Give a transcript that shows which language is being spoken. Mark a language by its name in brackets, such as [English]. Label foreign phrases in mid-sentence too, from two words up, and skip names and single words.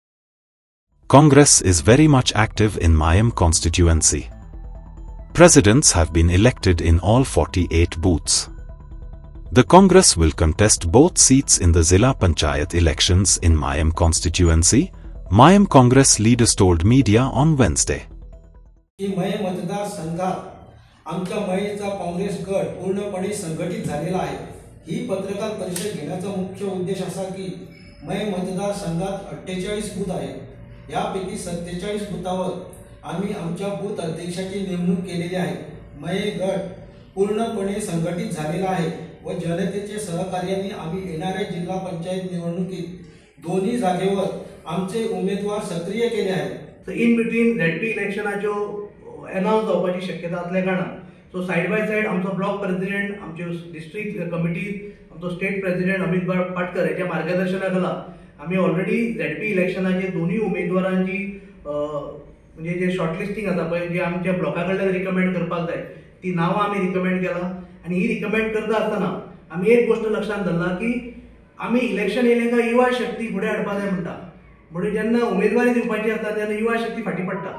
[English] Congress is very much active in Mayam constituency. Presidents have been elected in all 48 booths. The Congress will contest both seats in the Zilla Panchayat elections in Mayam constituency, Mayam Congress leaders told media on Wednesday. [Marathi] मय मतदार संघात आमच्या मयचा काँग्रेस गट पूर्णपणे संघटित झालेला आहे। ही पत्रकार परिषद घेण्याचा मुख्य उद्देश असा की मय मतदार संघात 48 बूथ आहेत। यापैकी 47 बूथावर आम्ही आमच्या बूथ अध्यक्षाची नेमणूक केलेली आहे। मय गट पूर्णपणे संघटित झालेला आहे व जनतेच्या सहकार्याने आम्ही येणाऱ्या जिल्हा पंचायत निवडणुकीत दोन्ही जागेवर आमचे उमेदवार सक्रिय केले आहेत। [English] in between ZP [Konkani] इलेक्शनाच्यो अनाउन्स जावपाची शक्यता असल्या कारणान [English] so side by side [Konkani] आमचो [English] block president, [Konkani] आमचे [English] district committee, [Konkani] आमचो [English] state president [Konkani] अमित पाटकर याच्या मार्गदर्शनाखाला आम्ही [English] already ZP [Konkani] इलेक्शनाचे दोन्ही उमेदवारांची म्हणजे जे शॉर्टलिस्टिंग आसा पळय जे आमच्या ब्लॉका कडल्यान रिकमेंड करपाक जाय ती नावां आमी रिकमेंड केला आणि ही रिकमेंड करता आसतना आमी एक गोष्ट लक्षात धरला की आमी इलेक्शन येयलें काय युवा शक्ती फुडें हाडपाक जाय म्हणटा म्हणून जेन्ना उमेदवारी दिवपाची आसता तेन्ना युवा शक्ती फाटीं पडटा।